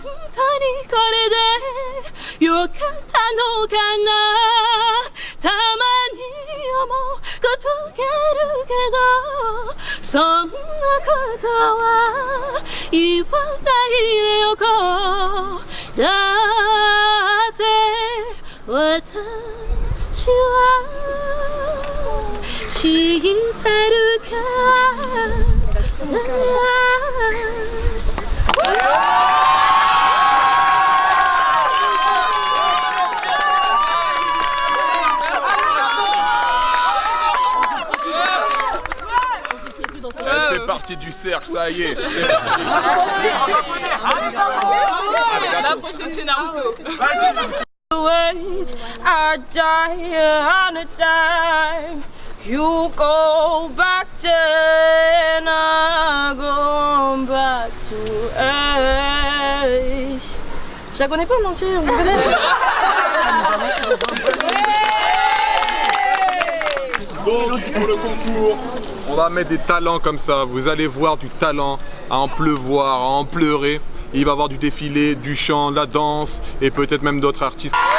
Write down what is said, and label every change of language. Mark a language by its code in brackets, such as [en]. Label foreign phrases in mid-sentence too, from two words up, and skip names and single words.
[ja] にこれでよかったのかなたまに思うことがあるけどそんなことは言わないでおこうだって私は知ってるから [fr] Elle fait partie du cercle, ça y est. La prochaine c'est Naruto. [en] I die a time. You go back then, I go back to Earth. [fr] Je la connais pas, mon cher. Donc pour le concours, on va mettre des talents comme ça. Vous allez voir du talent à en pleuvoir, à en pleurer. Il va y avoir du défilé, du chant, de la danse et peut-être même d'autres artistes.